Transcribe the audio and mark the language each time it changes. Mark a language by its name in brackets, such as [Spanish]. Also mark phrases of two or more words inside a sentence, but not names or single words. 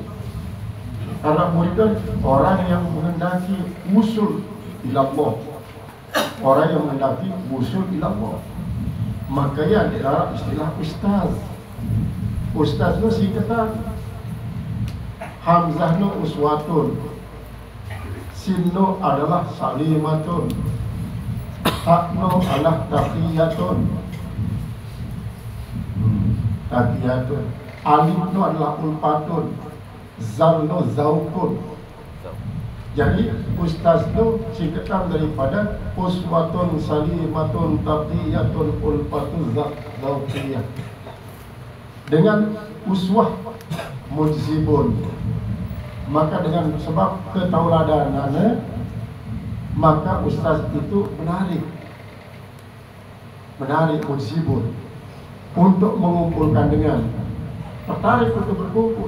[Indonesian] Karena murid itu orang yang menghendaki [Arabic] وصول إلى الله, [Indonesian] orang yang menghendaki usul ilallah. Makanya ada istilah ustaz. Ustaz itu singkatan Hamzah no uswatun, Sinno adalah salimatun, Takno adalah [Arabic] تقية تقية, [Indonesian] Alifno adalah ulfatun, Zalno zaukun. Jadi ustaz itu singkatan daripada uswatun, [Arabic] سالمة تقية ألفة ذوقية. [Indonesian] Dengan [Arabic] أسوة مجذب, [Indonesian] maka dengan sebab ketauladanannya, maka ustaz itu menarik mujzibun untuk mengumpulkan dengan tertarik untuk berkumpul.